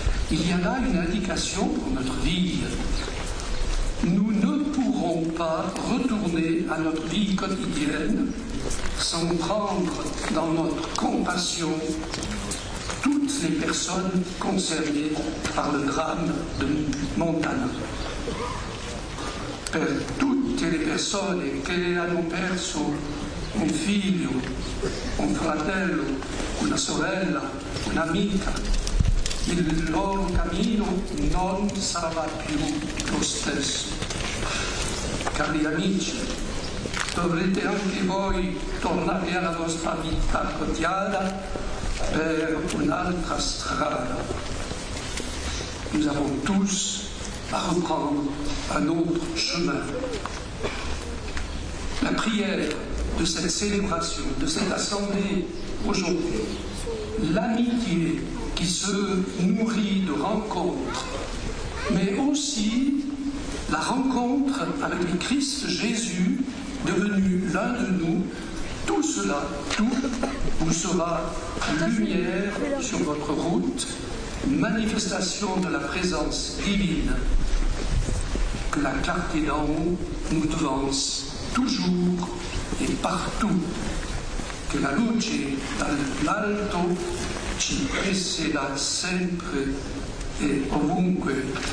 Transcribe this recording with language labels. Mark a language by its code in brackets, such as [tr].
[fr] Il y a là une indication pour notre vie. Nous ne pourrons pas retourner à notre vie quotidienne sans prendre dans notre compassion toute toutes les personnes concernées par le drame de Montana. [it] Per tutte le persone che hanno perso un figlio, un fratello, una sorella, un'amica, il loro cammino non sarà più lo stesso. Cari amici, dovrete anche voi tornare alla vostra vita quotidiana per un'altra strada. [fr] Nous avons tous à reprendre un autre chemin. La prière de cette célébration, de cette assemblée aujourd'hui, l'amitié qui se nourrit de rencontres, mais aussi la rencontre avec le Christ Jésus, devenu l'un de nous, tout cela, tout vous sera lumière sur votre route, manifestation de la présence divine. Que la clarté d'en haut nous devance toujours et partout. [it] Que la luce dall'alto ci preceda sempre e ovunque.